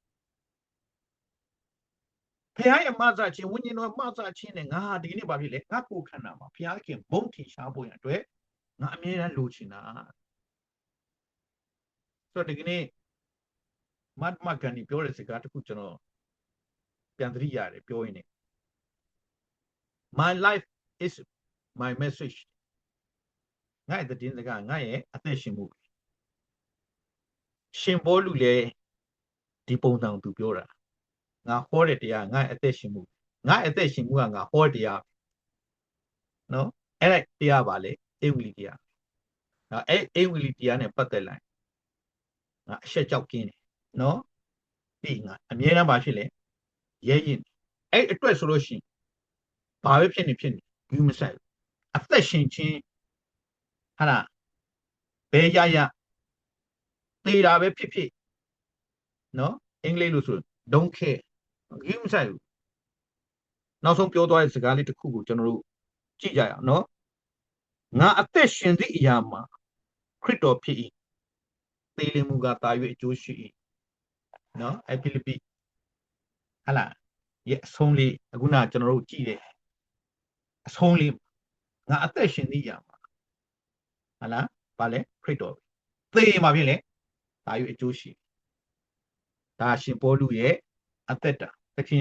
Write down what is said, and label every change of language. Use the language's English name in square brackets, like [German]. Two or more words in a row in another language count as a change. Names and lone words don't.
[Burmese] ဖခင်ရဲ့မဆခြင်းဝိညာဉ်တော်မဆခြင်းနဲ့ငါဟာဒီနေ့ဘာဖြစ်လဲငါကိုယ်ခန္ဓာမှာဖခင်ဘုံထင်ရှားဖို့ရအတွက်ငါအမြဲတမ်းလိုချင်တာဆိုတော့ဒီကနေ့မတ်မကန်ဒီပြောတဲ့စကားတစ်ခုကျွန်တော်ပြန်သတိရတယ်ပြောရင်းနဲ့ [English] My life is my message [Burmese] ငါရဲ့သတင်းစကားငါရဲ့အသက်ရှင်မှုရှင်ဘောလူလေဒီပုံစံသူပြောတာငါဟောတဲ့တရား ငါရဲ့အသက်ရှင်မှုငါရဲ့အသက်ရှင်မှုကငါဟောတရားနော်တရားပါလေဧဝံဂေလိတရား နော်ဧဝံဂေလိတရားနဲ့ပတ်သက်လိုက်ငါအရှက်ကြောက်ကင်းတယ်နော်ပြီးငါအမြဲတမ်းပါဖြစ်လေရဲရင်အတွက်ဆိုလို့ရှိရင်ဘာပဲဖြစ်နေယူမဆိုင်အသက်ရှင်ခြင်းဟာလားဘယ်ရသေတာပဲဖြစ်နော်အင်္ဂလိပ်လို့ဆို [English] don't care [Burmese] ယူမဆိုင်ဘူးနောက်ဆုံးပြောသွားတဲ့စ ကားလေးတစ်ခုကိုကျွန်တော်တို့ကြည့်ကြရအောင်နော်ငါအသက်ရှင်သည့်အရာမှာခရစ်တော်ဖြစ်၏သေလင်မှုကတာ၍အကျိုးရှိ၏နော်ဖိလိပ္ပိဟာလားရဲ့အဆုံးလေးအခုနကျွန်တော်တို့ကြည့်တယ်အဆုံးလေးငါအသက်ရှင်သည့်အရာမှာဟာလားဘာလဲခရစ်တော်သေမှာဖြစ်လေတာ၍အကျိုးရှိဒါရှင်ပေါလုရဲ့အသက်တာသခင်